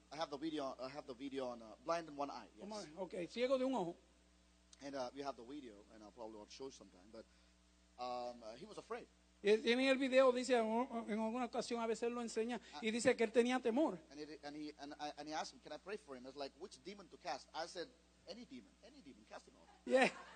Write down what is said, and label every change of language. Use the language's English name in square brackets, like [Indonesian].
[English] I have the video on blind in one eye. Yes. [Spanish] Ok, ciego de un ojo. [English] And we have the video, and I'll probably want to show sometime. But he was afraid. [Spanish] Y él tiene el video, dice, en alguna ocasión a veces lo enseña, y dice que él tenía temor. [English] And he asked him, "Can I pray for him?" I was like, "Which demon to cast?" I said, any demon, cast him out."